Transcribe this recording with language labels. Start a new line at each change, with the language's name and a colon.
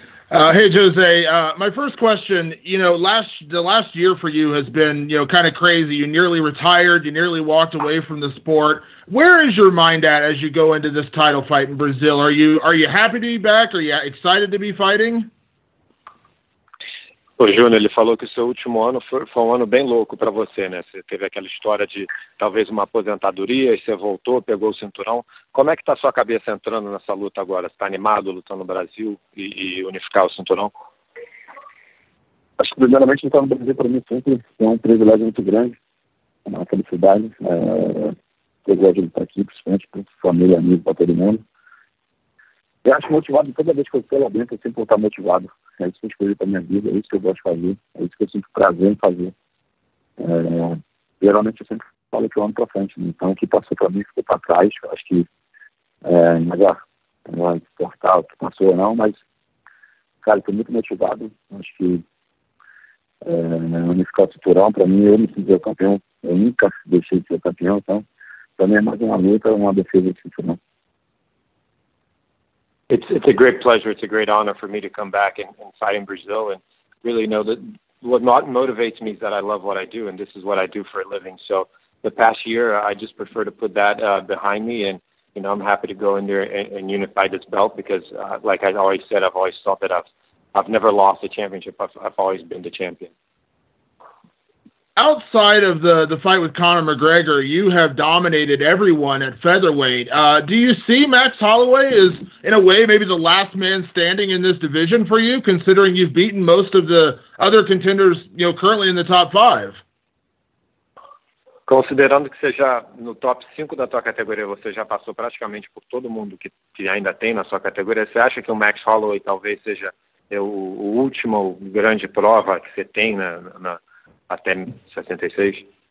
English: Hey, Jose. My first question, the last year for you has been, kind of crazy. You nearly retired. You nearly walked away from the sport. Where is your mind at as you go into this title fight in Brazil? Are you happy to be back? Are you excited to be fighting?
Portuguese: O Júnior, ele falou que o seu último ano foi um ano bem louco para você, né? Você teve aquela história de talvez uma aposentadoria e você voltou, pegou o cinturão. Como é que está a sua cabeça entrando nessa luta agora? Você está animado lutando no Brasil e unificar o cinturão? Acho que primeiramente lutar no Brasil para mim sempre é um privilégio muito grande, é uma felicidade. Eu gosto de lutar aqui, principalmente para família, amigo, para todo mundo. Eu acho motivado toda vez que eu estou lá dentro, eu sempre vou estar motivado. É isso que eu escolhi para minha vida, é isso que eu gosto de fazer, é isso que eu sinto prazer em fazer. Geralmente eu sempre falo que eu ando para frente, né? Então o que passou para mim ficou para trás. Eu acho que não vai importar o que passou ou não, mas, cara, estou muito motivado. Acho que unificar o cinturão, para mim, eu me sinto campeão. Eu nunca deixei de ser campeão, então para mim é mais uma luta, uma defesa de cinturão.
English: It's a great pleasure. It's a great honor for me to come back and fight in Brazil, and really know that what motivates me is that I love what I do, and this is what I do for a living. So the past year, I just prefer to put that behind me, and I'm happy to go in there and unify this belt because, like I always said, I've always thought that I've never lost a championship. I've always been the champion. Outside of the fight with Conor McGregor, you have dominated everyone at featherweight. Do you see Max Holloway as, in a way, maybe the last man standing in this division for you, considering you've beaten most of the other contenders, currently in the top 5?
Portuguese: Considerando que você já, no top 5 da tua categoria, você já passou praticamente por todo mundo que ainda tem na sua categoria, você acha que o Max Holloway talvez seja o último grande prova que você tem até 66?